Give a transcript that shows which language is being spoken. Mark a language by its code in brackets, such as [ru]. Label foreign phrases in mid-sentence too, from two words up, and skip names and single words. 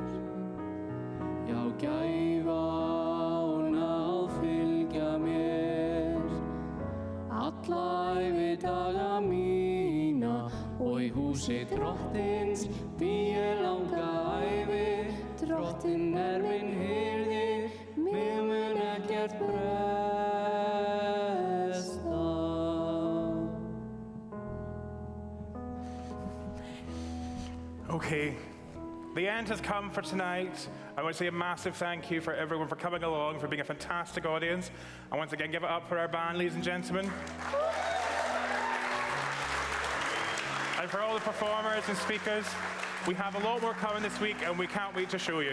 [is] Já, gæfa og náð fylgja mér alla ævidaga mína, og í húsi drottins bý ég langa ævi. Drottinn minn hirði, mig mun ekkert bresta. [en] Okay, the end has come for tonight. I want to say a massive thank you for everyone for coming along, for being a fantastic audience. And once again, give it up for our band, ladies and gentlemen. And for all the performers and speakers, we have a lot more coming this week, and we can't wait to show you.